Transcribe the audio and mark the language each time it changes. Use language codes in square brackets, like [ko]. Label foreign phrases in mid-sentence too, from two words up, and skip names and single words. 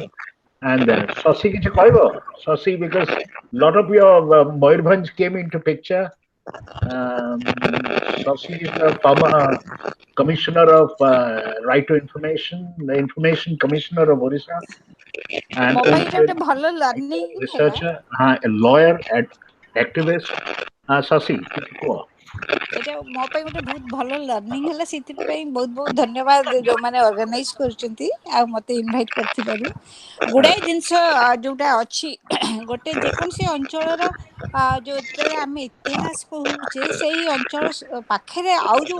[en] And Sasi [or] କିଛି କହିବ, [en] Sasi, because a lot of your Moyurbhanj came into picture. Sasi is the former commissioner of right to information, the information commissioner of Orissa, and [or] ମୋ ପାଇଁ [en] also [or] ଏଇଟା ଗୋଟେ ଭଲ ଲର୍ଣ୍ଣିଂ ହେଲା। [en] researcher, a lawyer, activist. Sasi, [or] କିଛି କୁହ। ଏଇଟା ମୋ ପାଇଁ ଗୋଟେ ବହୁତ ଭଲ ଲର୍ଣ୍ଣିଂ ହେଲା, ସେଥିପାଇଁ ବହୁତ ବହୁତ ଧନ୍ୟବାଦ ଯୋଉମାନେ ଅର୍ଗାନାଇଜ କରୁଛନ୍ତି ଆଉ ମତେ ଇନଭାଇଟ କରିଥିବାରୁ। ଗୁଡାଏ ଜିନିଷ ଯୋଉଟା ଅଛି ଗୋଟେ ଯେକୌଣସି ଅଞ୍ଚଳର ଯେତେବେଳେ ଆମେ ଇତିହାସ କହୁଛେ ସେଇ ଅଞ୍ଚଳ ପାଖରେ ଆଉ ଯୋଉ